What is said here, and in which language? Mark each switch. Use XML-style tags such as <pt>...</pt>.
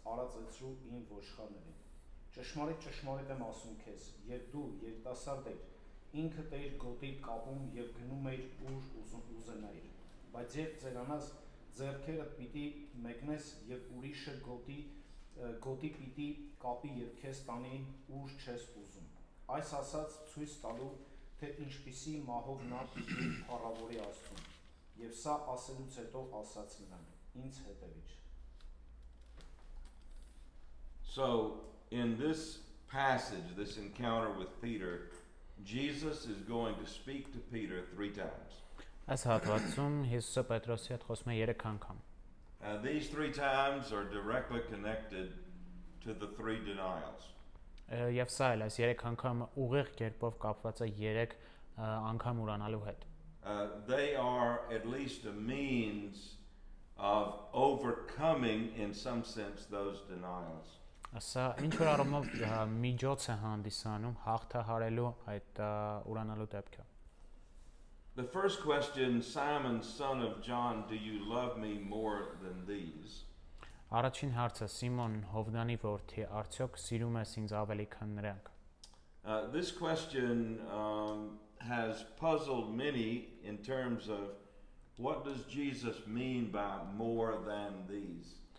<hy>Արածեցրու իմ ոչխարներին։ Ճշմարիտ, ճշմարիտ եմ ասում քեզ, երբ դու երիտասարդ էիր, ինքդ էիր գոտի կապում եւ գնում էիր ուր ուզենայիր։ Բայց երբ ծերանաս, ձեռքերդ պիտի մեկնես եւ ուրիշը գոտի պիտի կապի եւ քեզ տանի ուր չես ուզում։ Այս ասած ցույց տալու, թե ինչպիսի մահով նա պիտի փառավորի Աստծուն։ Եվ սա ասելուց հետո ասաց նրան. ինձ հետևիր։</hy> <en>So, in this passage, this encounter with Peter, Jesus is going to speak to Peter 3 times.</en> <hy>Այս հատվածում Հիսուսը Պետրոսի հետ խոսում է 3 անգամ։</hy> <en>These 3 times are directly connected to the 3 denials.</en> <hy>Եվ սա էլ այս 3 անգամը ուղիղ կերպով կապված է 3 անգամ ուրանալու հետ։</hy> <en>They are at least a means of overcoming, in some sense, those denials.</en> <hy>Սա ինչ որ առումով միջոց է հանդիսանում հաղթահարելու այդ ուրանալու դեպքը։</hy> <en>The first question, Simon, son of John, do you love me more than these?</en> <hy>Առաջին հարցը Սիմոն Հովնանի որդի, արդյոք սիրում ես ինձ ավելի քան նրանք։</hy> <en>This question has puzzled many in terms of what does Jesus mean by more than these?</en>